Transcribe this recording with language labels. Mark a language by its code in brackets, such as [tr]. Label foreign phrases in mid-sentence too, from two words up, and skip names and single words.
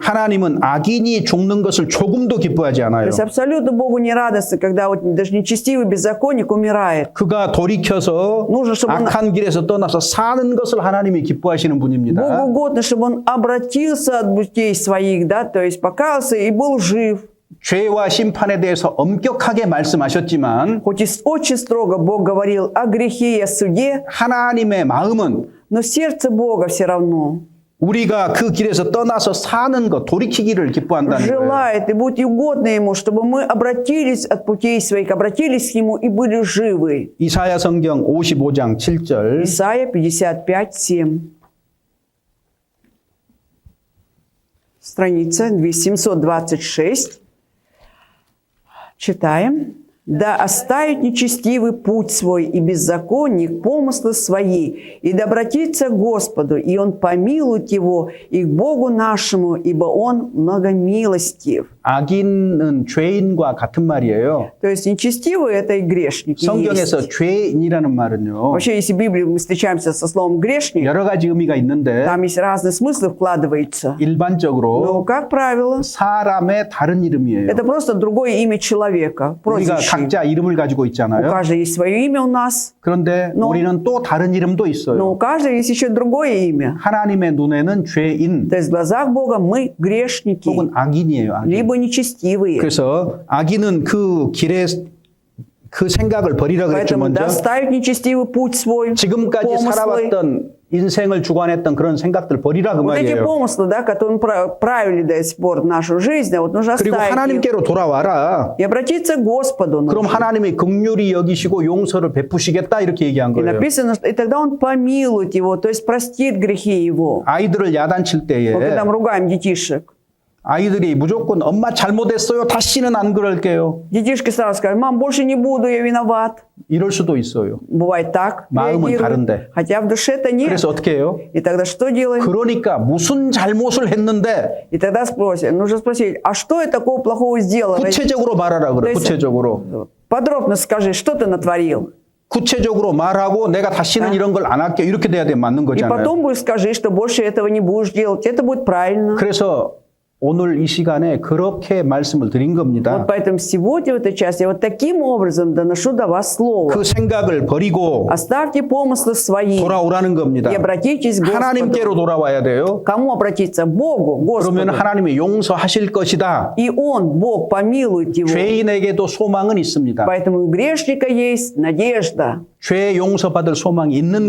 [ko] 하나님은 악인이 죽는 것을 조금도 기뻐하지 [ru] То [ko] 않아요. [ru] есть абсолютно Богу не радостно, когда вот даже нечестивый беззаконник умирает. [ko] 그가 돌이켜서 [ru] нужно, чтобы он- [ko] 악한 길에서 떠나서 사는 것을 하나님이 기뻐하시는 분입니다. [ru] Богу угодно, чтобы он обратился от путей своих, да, то есть покаялся и был жив. [ko] 죄와 심판에 대해서 엄격하게 말씀하셨지만 [ru] Хоть и очень строго Бог говорил о грехе и о суде, [ko] 하나님의 마음은 [ru] но сердце Бога все равно. [ko] 우리가 그 길에서 떠나서 사는 것, 돌이키기를 기뻐한다는 거예요. [ru] желает и будет угодно Ему, чтобы мы обратились от путей своих, обратились к Нему и были живы. [ko] 이사야 성경 55장 7절. [ru] Исайя 55:7. Страница 726. Читаем. «Да оставит нечестивый путь свой и беззаконник помыслы свои, и да обратится к Господу, и Он помилует его, и к Богу нашему, ибо Он многомилостив». [ko] 악인은 죄인과 같은 말이에요. [ru] То есть нечестивые – это и грешники. [ko] 성경에서 [ru] есть. [ko] 죄인이라는 말은요. [ru] Вообще, если в Библии мы встречаемся со словом «грешник», [ko] 여러 가지 의미가 있는데 [ru] там есть разные смыслы вкладываются. Но, [ko] 일반적으로 [ru] как правило, [ko] 사람의 다른 이름이에요. [ru] это просто другое имя человека, [ko] 우리가 [ru] прозвище. [ko] 각자 이름을 가지고 [ru] У [ko] 있잖아요. [ru] каждого есть свое имя у нас, [ko] 그런데 [ru] Но- [ko] 우리는 또 다른 이름도 [ru] но [ko] 있어요. [ru] у каждого есть еще другое имя. [ko] 하나님의 눈에는 죄인 [ru] То есть в глазах Бога мы грешники, [ko] 혹은 악인이에요. 악인. [ru] либо нечестивые. [ko] 그래서 악인은 그 길에 그 생각을 버리라 그랬죠. [ru] Поэтому [ko] 먼저 [ru] доставить нечестивый путь свой, [ko] 지금까지 [ru] помыслы. [ko] 살아왔던 인생을 주관했던 그런 생각들 버리라 그 [ru] Вот эти [ko] 말이에요. [ru] помыслы, да, которые правили до сих пор нашу жизнь, а вот нужно [ko] 그리고 [ru] оставить их [ko] 하나님께로 돌아와라. [ru] и обратиться к Господу. [ko] 그럼 [ru] нужно. [ko] 하나님이 긍휼히 여기시고 용서를 베푸시겠다 이렇게 얘기한 [ru] И [ko] 거예요. [ru] написано, что и тогда Он помилует его, то есть простит грехи его. [ko] 아이들을 야단칠 때에 [ru] Вот когда мы ругаем детишек, [ko] 아이들이 무조건 엄마 잘못했어요. 다시는 안 그럴게요. [ru] детишки сразу скажут: «Мам, больше не буду, я виноват». [ko] 이럴 수도 있어요. [ru] Бывает так, [ko] 마음은 [ru] реагируют. [ko] 다른데. [ru] Хотя в душе-то нет. [ko] 그래서 어떻게 해요? [ru] И тогда что делаем? [ko] 그러니까 무슨 잘못을 했는데 [ru] И тогда спросим, нужно спросить: а что я такого плохого сделала? [ko] 구체적으로 말하라 그래. 그래서- 구체적으로. [ru] Подробно скажи, что ты натворил. [ko] 구체적으로 말하고 내가 다시는 이런 걸 안 할게. 이렇게 돼야 돼. 맞는 [ru] И 거잖아요. потом будешь скажи, что больше этого не будешь делать. Это будет правильно. [ko] 그래서 오늘 이 시간에 그렇게 말씀을 드린 겁니다. [ru] Вот поэтому сегодня в этой части я вот таким образом доношу до вас слово. [ko] 그 생각을 버리고 [ru] Оставьте помыслы свои [ko] 돌아오라는 겁니다. [ru] и обратитесь к Господу. [ko] 하나님께로 돌아와야 돼요. [ru] Кому обратиться? Богу, [ko] 그러면 [ru] Господу. [ko] 하나님이 용서하실 것이다. [ru] И Он, Бог, помилует его. [ko] 죄인에게도 소망은 있습니다. [ru] Поэтому у грешника есть надежда. [ko] 죄 용서받을 소망이 있는